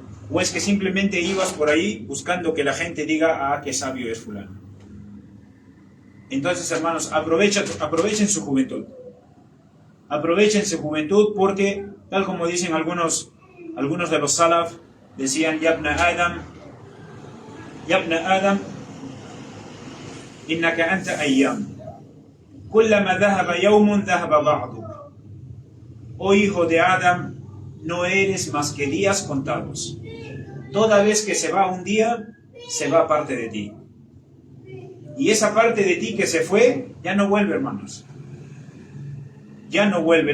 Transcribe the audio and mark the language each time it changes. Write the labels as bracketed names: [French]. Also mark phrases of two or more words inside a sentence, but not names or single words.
[Spanish] ¿O es que simplemente ibas por ahí buscando que la gente diga: ah, qué sabio es fulano? Entonces, hermanos, aprovechen su juventud. Aprovechen su juventud porque, tal como dicen algunos de los salaf, decían: [Arabic] يا ابن آدم، إنك أنت أيام. كلما ذهب يوم ذهب بعضك. [Spanish] Oh hijo de Adam, no eres más que días contados. Toda vez que se va un día, se va parte de ti. Y esa parte de ti que se fue, ya no vuelve, hermanos. Ya no vuelve.